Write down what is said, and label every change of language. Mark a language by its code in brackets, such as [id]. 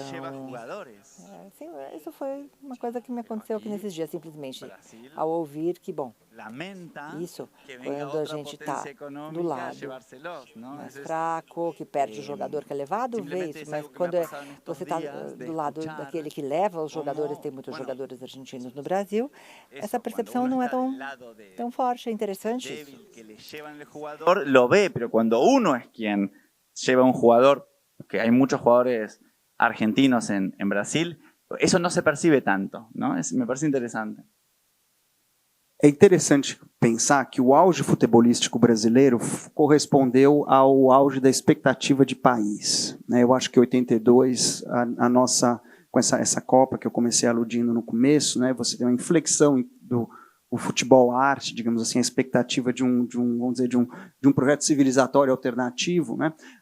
[pt] Então, isso foi uma coisa que me aconteceu aqui nesses dias, simplesmente, ao ouvir que, bom, isso, quando a gente está do lado mais fraco, que perde o jogador que é levado, vê isso, mas quando você está do lado daquele que leva os jogadores, tem muitos jogadores argentinos no Brasil, essa percepção não é tão forte, é interessante isso. [es] El jugador lo ve, pero cuando uno es quien lleva un jugador, que hay muchos jugadores argentinos en Brasil, eso no se percibe tanto, ¿no? Me parece interesante. [pt] É interessante pensar que o auge futebolístico brasileiro correspondeu ao auge da expectativa de país, né? Eu acho que 82, a nossa, com essa Copa que eu comecei aludindo no começo, né? Você tem uma inflexão o futebol arte, digamos assim, a expectativa de um projeto civilizatório alternativo, né?